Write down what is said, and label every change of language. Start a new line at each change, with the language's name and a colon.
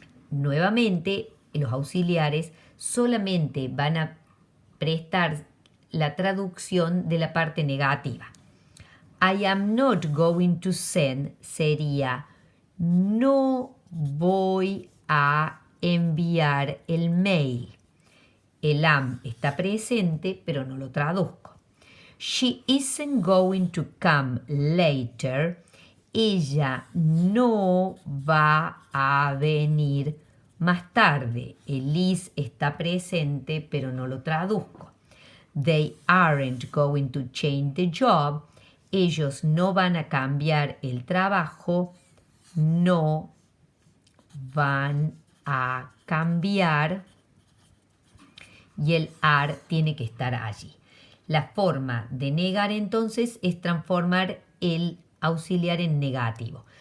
Spanish: Nuevamente, los auxiliares solamente van a prestar la traducción de la parte negativa.
English: I am not going to send
Spanish: sería no voy a enviar el mail. El am está presente, pero no lo traduzco.
English: She isn't going to come later.
Spanish: Ella no va a venir más tarde. El is está presente, pero no lo traduzco.
English: They aren't going to change the job.
Spanish: Ellos no van a cambiar el trabajo. No van a cambiar. Y el are tiene que estar allí. La forma de negar entonces es transformar el auxiliar en negativo.